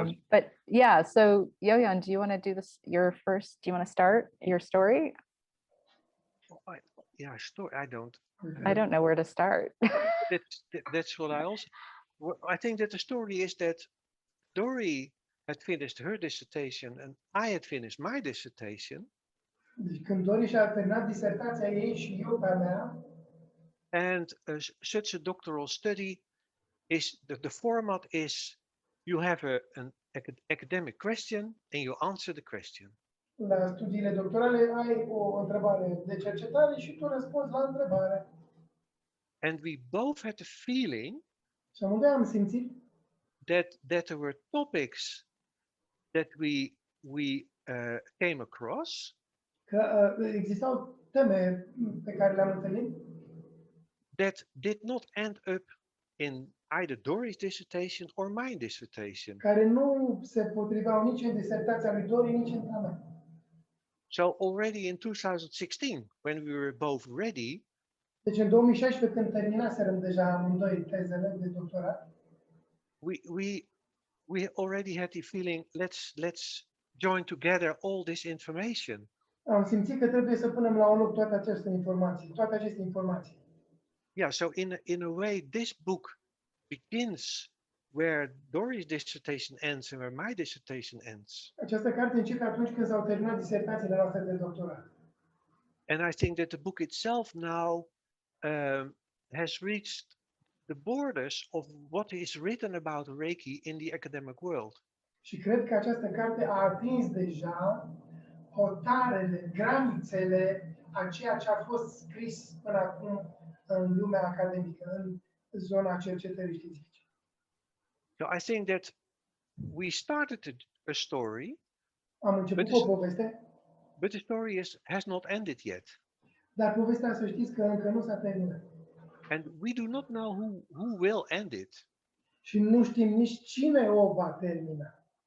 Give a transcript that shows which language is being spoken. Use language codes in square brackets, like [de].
[en] But yeah, so Jojan, do you want to do this? Do you want to start your story? Yeah, story. I don't know where to start. That's what I also. I think that the story is that Dori had finished her dissertation and I had finished my dissertation. [ro] Deci când Dori și-a terminat disertația ei și eu pe a mea. [en] And such a doctoral study is the format is you have an academic question and you answer the question. [ro] La studiile doctorale ai o întrebare de cercetare și tu răspunzi la întrebare. [en] And we both had the feeling [ro] și amândoi am simțit [en] that there were topics that we came across [ro] că existau teme pe care le-am întâlnit [en] that did not end up in either Dori's dissertation or my dissertation. [ro] Care nu se potriveau nici în disertația lui Dori, nici în a mea. [en] So already in 2016, when we were both ready, [ro] deci în 2016, când terminaserăm deja amândoi tezele de doctorat, [en] we already had the feeling let's join together all this information. [ro] Am simțit că trebuie să punem la un loc toate aceste informații. [en] Yeah, so in a way, this book begins where Dori's dissertation ends and where my dissertation ends. [ro] Această carte începe atunci când s-au terminat disertațiile noastre de doctorat. [en] And I think that the book itself now has reached the borders of what is written about Reiki in the academic world. [ro] Și cred că această carte a atins deja hotarele, granițele a ceea ce a fost scris până acum în lumea academică, în zona cercetării științifice. [en] So I think that we started a story, [ro] Am început o poveste, [en] but the story has not ended yet. [ro] dar povestea, să știți că încă nu s-a terminat. [en] And we do not know who will end it. [ro] Și nu știm nici cine o va termina.